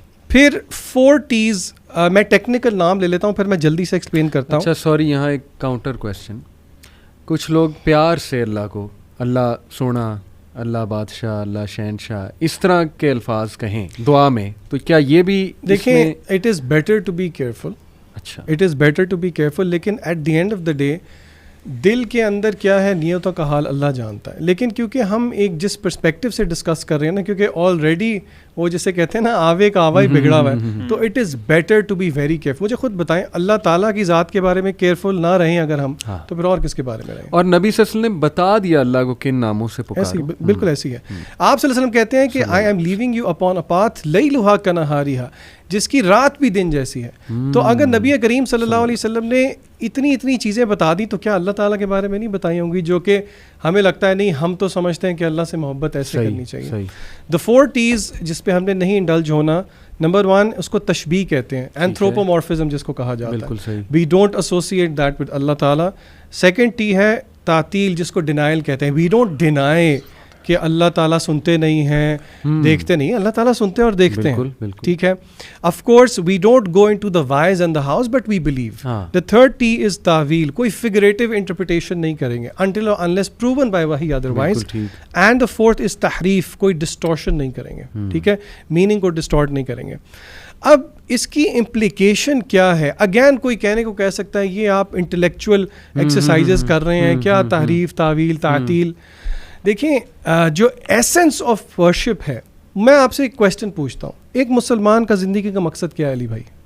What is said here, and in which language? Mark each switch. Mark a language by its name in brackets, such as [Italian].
[Urdu] پھر 4 T's, میں technical نام لے لیتا ہوں, پھر میں جلدی سے ایکسپلین کرتا ہوں. اچھا سوری, یہاں ایک کاؤنٹر کویسچن. کچھ لوگ پیار سے اللہ کو اللہ سونا, اللہ بادشاہ, اللہ شہنشاہ, اس طرح کے الفاظ کہیں دعا میں, تو کیا یہ بھی [English] دیکھیں, it is better to be careful. [Urdu] اچھا, [English] it is better to be careful, [Urdu] لیکن [English] at the end of the day [Urdu] دل کے اندر کیا ہے نیتوں کا حال اللہ جانتا ہے. لیکن کیونکہ ہم ایک جس پرسپیکٹو سے ڈسکس کر رہے ہیں نا, کیونکہ آلریڈی وہ جسے کہتے ہیں نا آوے کا آوا ہی بگڑا ہوا ہے, تو [English] It is better to be very careful. [Urdu] مجھے خود بتائیں, اللہ تعالیٰ کی ذات کے بارے میں کیئرفل نہ رہیں اگر ہم, تو پھر اور کس کے بارے میں رہیں؟ اور نبی صلی اللہ علیہ وسلم نے بتا دیا اللہ کو کن ناموں سے پکارو. بالکل ایسی ہے. آپ صلی اللہ علیہ وسلم کہتے ہیں کہ [English] I am leaving you upon a path [Arabic] لیلھا کنہاریھا, [Urdu] جس کی رات بھی دن جیسی ہے. تو اگر نبی کریم صلی اللہ علیہ وسلم نے اتنی چیزیں بتا دی, تو کیا اللہ تعالیٰ کے بارے میں نہیں بتائی ہوں گی جو کہ ہمیں لگتا ہے نہیں, ہم تو سمجھتے ہیں کہ اللہ سے محبت ایسے کرنی چاہیے. [English] The 4 T's [Urdu] جس پہ ہم نے نہیں انڈلج ہونا. نمبر 1 اس کو تشبیہ کہتے ہیں, اینتھروپومورفزم جس کو کہا جاتا ہے. [English] We don't associate that with Allah تعالیٰ. [Urdu] سیکنڈ T ہے تعطیل, جس کو ڈینائل کہتے ہیں. [English] We don't deny [Urdu] کہ اللہ تعالیٰ سنتے نہیں ہیں, دیکھتے نہیں. اللہ تعالیٰ سنتے اور دیکھتے ہیں, ٹھیک ہے. [English] Of course we don't go into the whys and the hows, but we believe. The third T is تعویل, کوئی figurative interpretation [Urdu] نہیں کریں گے [English] until or unless proven by wahi otherwise. And the fourth is [Urdu] تحریف, کوئی distortion نہیں کریں گے, ٹھیک ہے, meaning کو distort نہیں کریں گے. اب اس کی امپلیکیشن کیا ہے؟ اگین کوئی کہنے کو کہہ سکتا ہے یہ آپ انٹلیکچوئل ایکسرسائزز کر رہے ہیں کیا, تحریف, تعویل, تعطیل. دیکھیں جو [English] essence of worship [Urdu] ہے, میں آپ سے ایک کویسچن پوچھتا ہوں, ایک مسلمان کا زندگی کا مقصد کیا ہے علی بھائی؟